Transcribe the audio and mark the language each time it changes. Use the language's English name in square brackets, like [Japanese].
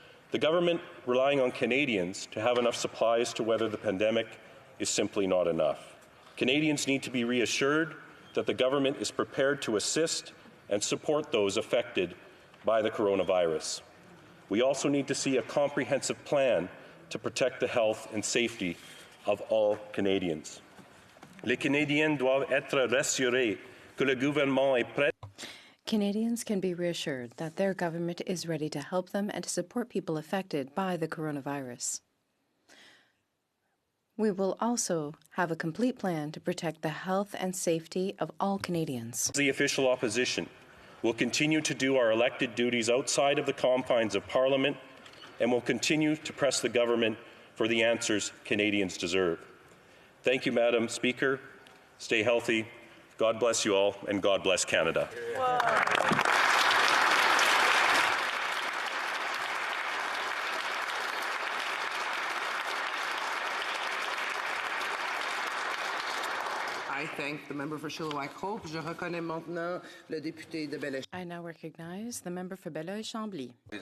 [English] The government relying on Canadians to have enough supplies to weather the pandemic is simply not enough. Canadians need to be reassured that the government is prepared to assist and support those affected by the coronavirus. We also need to see a comprehensive plan to protect the health and safety of all Canadians. [French] Les Canadiens doivent être rassurés que le gouvernement est prêt. [English] Canadians can be reassured that their government is ready to help them and to support people affected by the coronavirus. We will also have a complete plan to protect the health and safety of all Canadians. The official opposition will continue to do our elected duties outside of the confines of Parliament and will continue to press the government for the answers Canadians deserve. Thank you, Madam Speaker. Stay healthy. God bless you all, and God bless Canada. I thank the member for Chilliwack-Hope. [French] Je reconnais maintenant le député de Belleuil. [English] I now recognize the member for Belleuil-Chambly.